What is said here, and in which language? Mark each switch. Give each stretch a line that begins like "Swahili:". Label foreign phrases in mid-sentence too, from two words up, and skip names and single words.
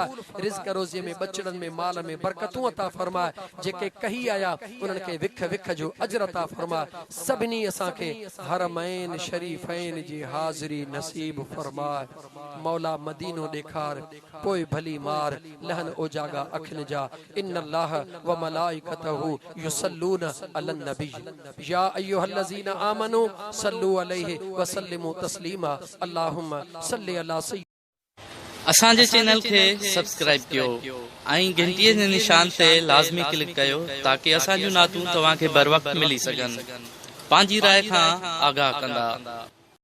Sindhi: रिज़्क़ रोज़ीअ में, बचड़नि में, माल में बरकतूं अता फरमा। जेके कही आया उन्हनि खे विख विख जो अजर अता फरमा। सभिनी असांखे हरमैन शरीफ़ैन जी हाज़िरी नसीब फरमा। मौला मदीनो ॾेखार, पोइ भली मार, लहन ओजागा अखियुनि जा।
Arabic: إن الله وملائكته يصلون على النبي يا أيها الذين آمنوا صلوا عليه وسلموا تسليما. اللهم صل على سيد.
Sindhi: असांजे चैनल खे सब्सक्राइब कयो ऐं घंटीअ जे निशान ते लाज़मी क्लिक कयो ताकि असांजूं नातूं तव्हांखे बर वक़्त मिली सघनि। पंहिंजी राय खां आगाह कंदा।